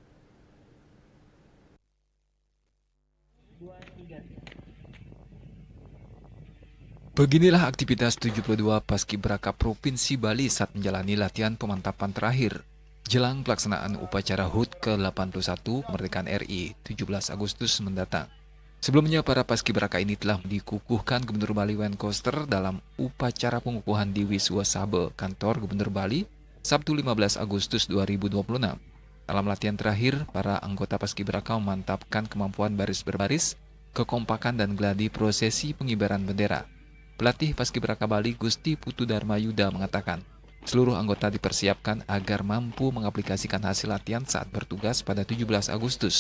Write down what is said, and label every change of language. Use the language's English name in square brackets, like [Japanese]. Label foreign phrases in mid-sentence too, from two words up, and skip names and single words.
[Indonesian] Beginilah aktivitas 72 Paskibraka Provinsi Bali saat menjalani latihan pemantapan terakhir jelang pelaksanaan upacara HUT ke-81 kemerdekaan RI 17 Agustus mendatang. Sebelumnya para Paskibraka ini telah dikukuhkan Gubernur Bali Wayne Koster dalam upacara pengukuhan di Wiswa Sabe, kantor Gubernur Bali, Sabtu 15 Agustus 2026. Dalam latihan terakhir, para anggota Paskibraka memantapkan kemampuan baris berbaris, kekompakan dan gladi prosesi pengibaran bendera. Pelatih Paskibraka Bali Gusti Putu Dharma Yuda mengatakan, Seluruh anggota dipersiapkan agar mampu mengaplikasikan hasil latihan saat bertugas pada 17 Agustus.